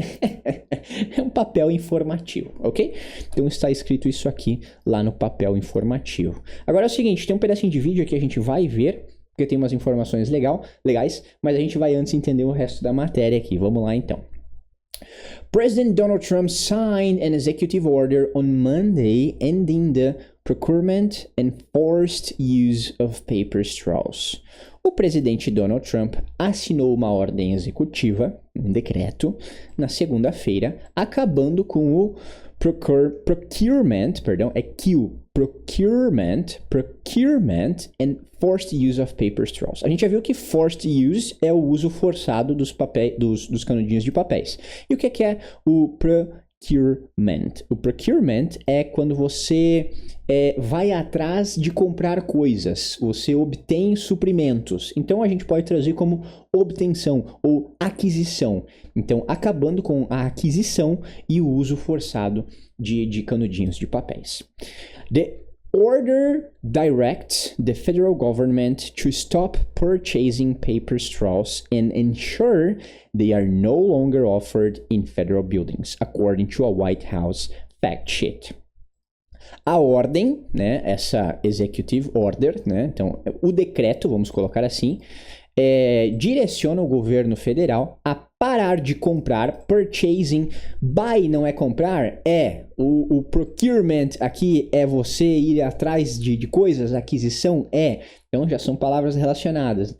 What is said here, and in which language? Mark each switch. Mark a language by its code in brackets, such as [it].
[pt] É um papel informativo, ok? Então está escrito isso aqui lá no papel informativo. Agora é o seguinte, tem um pedacinho de vídeo que a gente vai ver, porque tem umas informações legais, mas a gente vai antes entender o resto da matéria aqui. Vamos lá então. [en] President Donald Trump signed an executive order on Monday ending the procurement and forced use of paper straws. [pt] O presidente Donald Trump assinou uma ordem executiva, um decreto, na segunda-feira, acabando com o [en] procurement and forced use of paper straws. [pt] A gente já viu que forced use é o uso forçado dos canudinhos de papéis. E o que é o procurement? O procurement é quando você vai atrás de comprar coisas, você obtém suprimentos. Então a gente pode traduzir como obtenção ou aquisição. Então, acabando com a aquisição e o uso forçado de canudinhos de papéis. [en] The order directs the federal government to stop purchasing paper straws and ensure they are no longer offered in federal buildings, according to a White House fact sheet. [pt] A ordem, né, essa executive order, né, então o decreto, vamos colocar assim, direciona o governo federal a parar de comprar, purchasing, buy não é comprar, o procurement aqui é você ir atrás de coisas, aquisição então já são palavras relacionadas.